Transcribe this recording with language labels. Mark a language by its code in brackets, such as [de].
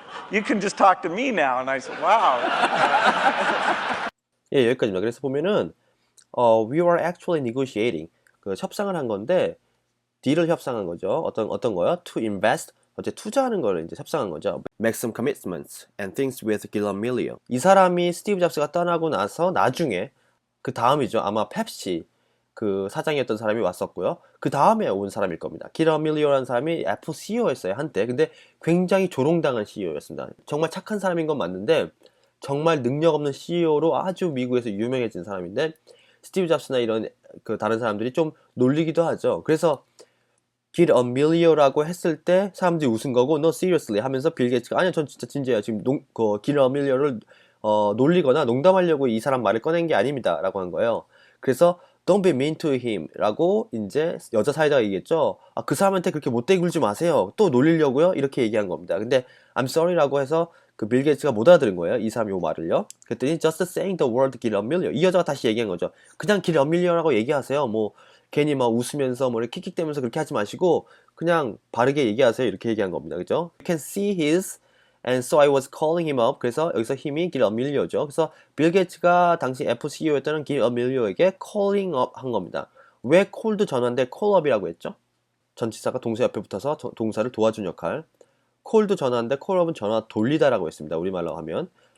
[en] You can just talk to me now. And I said, wow. [ko] 예, 여기까지입니다. 그래서 보면은 [en] we were actually negotiating. [ko] 그 협상을 한 건데 딜을 협상한 거죠. 어떤 거요? [en] To invest. [ko] 어째 투자하는 거를 이제 협상한 거죠. [en] Make some commitments and things with Gil Amelio. [ko] 이 사람이 스티브 잡스가 떠나고 나서 나중에 그 다음이죠. 아마 펩시 그 사장이었던 사람이 왔었고요. 그 다음에 온 사람일 겁니다. 길 어밀리오라는 사람이 애플 CEO였어요, 한때. 근데 굉장히 조롱당한 CEO였습니다. 정말 착한 사람인 건 맞는데 정말 능력 없는 CEO로 아주 미국에서 유명해진 사람인데 스티브 잡스나 이런 그 다른 사람들이 좀 놀리기도 하죠. 그래서 길 어밀리오라고 했을 때 사람들이 웃은 거고 [en] No seriously [ko] 하면서 빌 게이츠가 아니요 전 진짜 진지해요. 지금 길 어밀리오를 놀리거나 농담하려고 이 사람 말을 꺼낸 게 아닙니다 라고 한 거예요. 그래서 [en] Don't be mean to him [ko] 라고 이제 여자 사이다가 얘기했죠. 아, 그 사람한테 그렇게 못되게 굴지 마세요. 또 놀리려고요? 이렇게 얘기한 겁니다. 근데 [en] I'm sorry [ko] 라고 해서 그 빌 게이츠가 못 알아들은 거예요. 이 사람 요 말을요. 그랬더니 [en] just saying the word 길 어밀리오. [ko] 이 여자가 다시 얘기한 거죠. 그냥 길 어밀리오라고 얘기하세요. 뭐 괜히 막 웃으면서 뭐 이렇게 킥킥대면서 그렇게 하지 마시고 그냥 바르게 얘기하세요. 이렇게 얘기한 겁니다. 그죠? [en] You can see his and so I was calling him up. [ko] 그래서 여기서 힘이 길 어밀리오죠. 그래서 빌 게이츠가 당시 애플 CEO였다는 길 어밀리오에게 calling up 한 겁니다. 왜 call도 전화인데 call up이라고 했죠? 전치사가 동사 옆에 붙어서 동사를 도와준 역할. call도 전화인데 call up은 전화 돌리다라고 했습니다. 우리말로 하면.